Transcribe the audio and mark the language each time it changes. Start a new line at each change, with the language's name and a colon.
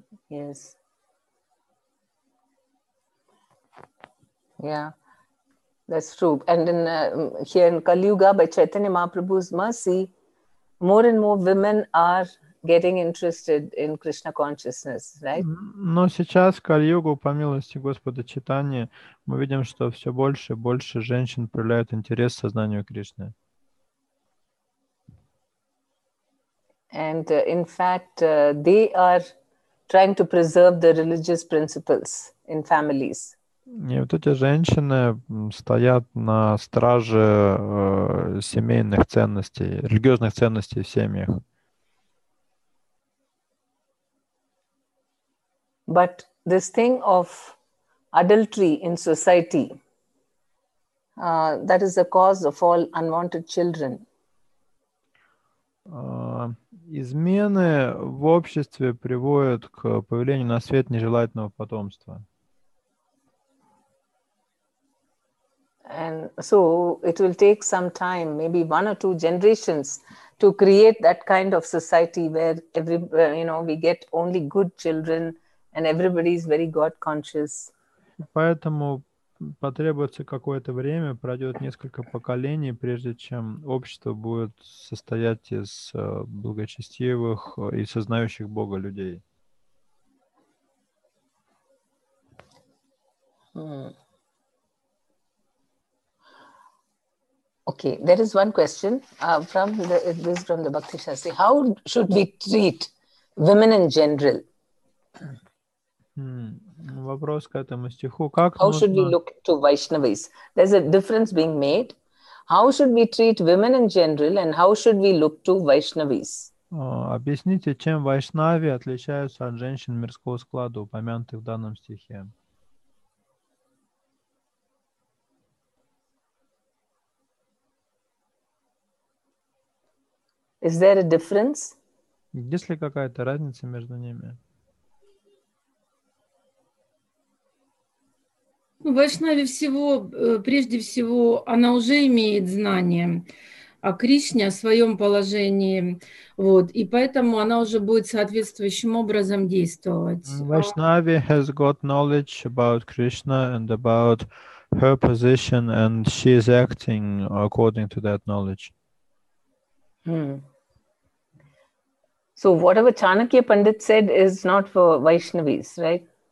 English: Yes. Yeah, that's true. And here in Kali Yuga, by Chaitanya Mahaprabhu's mercy, more and more women are getting interested in Krishna consciousness, right?
Russian: Но сейчас в Кали-югу, по милости Господа Чайтаньи, мы видим, что все больше и больше женщин проявляют интерес к сознанию Кришны.
English: And in fact, they are trying to preserve the religious principles in families.
Russian: И вот эти женщины стоят на страже семейных ценностей, религиозных ценностей в семьях.
English: But this thing of adultery in society, that is the cause of all unwanted children.
Russian: Измены в обществе приводят к появлению на свет нежелательного потомства.
English: And so it will take some time, maybe 1 or 2 generations, to create that kind of society where we get only good children and everybody is very God conscious.
Russian: Поэтому потребуется какое-то время, пройдет несколько поколений, прежде чем общество будет состоять из благочестивых и сознающих Бога людей.
English: Okay, there is one question from the Bhakti Shastri. How should we treat women in general?
Russian: Вопрос к этому стиху. Как
English: How should we
Russian: нужно...
English: look to Vaishnavis? There's a difference being made. How should we treat women in general and how should we look to Vaishnavis?
Russian: Объясните, чем вайшнави отличаются от женщин мирского склада, упомянутых в данном стихе.
English: Is there a difference?
Russian: Есть ли какая-то разница между ними? В Вайшнаве прежде всего, она уже имеет знания о Кришне, о своем положении, вот, и поэтому она уже будет соответствующим образом действовать.
English: Vaishnavi has got knowledge about Krishna and about her position, and she is acting according to that knowledge. So whatever Chanakya Pandit said is not for Vaishnavis, right?